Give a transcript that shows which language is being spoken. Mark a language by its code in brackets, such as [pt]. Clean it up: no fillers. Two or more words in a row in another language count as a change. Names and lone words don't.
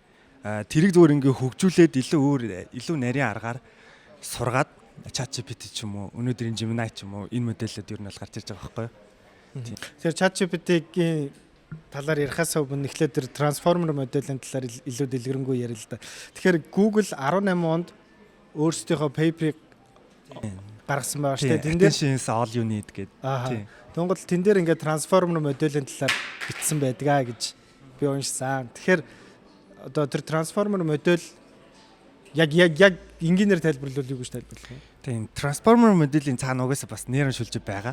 [mn] Тэрийг зүгээр ингээд хөгжүүлээд илүү нарийн аргаар сургаад ChatGPT ч юм уу өнөөдрийн Gemini ч юм уу энэ модельүүд ер нь бол гарч ирж байгаа байхгүй юу. Тэгэхээр ChatGPT-гийн талаар ярихаас өмнө эхлээд тэр трансформер моделийн талаар илүү дэлгэрэнгүй ярил л да. Тэгэхээр Google 18 онд өөрсдийнхөө paper-ыг гаргасан байгаа шүү дээ. Тэн дээр [en] all you need [mn] гэдэг. Тэнгуул тэн дээр ингээд трансформер моделийн талаар бичсэн байдгаа гэж би уншсан. Тэгэхээр одоо тэр трансформер модель яг энгийнээр тайлбарлавал юу гэж тайлбарлах вэ? Тийм, трансформер моделийн цаана угаасаа бас нейрон шүлжээ байгаа.